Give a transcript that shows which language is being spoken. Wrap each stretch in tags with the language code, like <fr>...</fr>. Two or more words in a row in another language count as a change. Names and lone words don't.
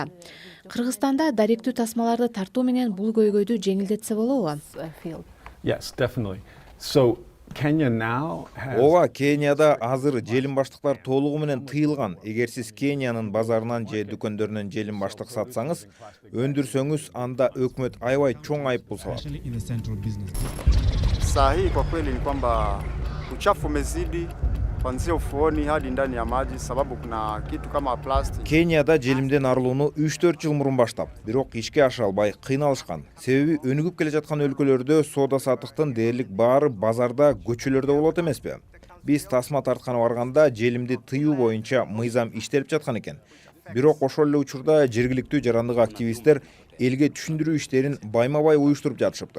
<ky>Кыргызстанда даректүү тасмаларды тартуу менен бул көйгөйдү жеңилдетсе болобу? Ооба, Кенияда азыр желим баштыктар толугу менен тыйылган. Эгер сиз Кениянын базарынан же дүкөндөрүнөн желим баштык сатсаңыз, өндүрсөңүз, анда өкмөт аябай чоң айыппул салат.</ky> <sw>Sahihi kwa kweli ni kwamba uchafu umezidi kuanzia ufuoni hadi ndani ya maji sababu kuna kitu kama plastik.</sw> <ky>Кенияда желимден арылууну 3-4 жыл мурун баштап, бирок ишке аша албай кыйналышкан. Себеби өнүгүп келе жаткан өлкөлөрдө соода саттыктын дээрлик баары базарда, көчөлөрдө болот эмеспи? Биз тасма тартканы барганда желимди тыюу боюнча мыйзам иштелип жаткан экен. Бирок ошол эле учурда жергиликтүү жарандык активисттер элге түшүндүрүү иштерин байма-бай уюштуруп жатышыптыр.</ky>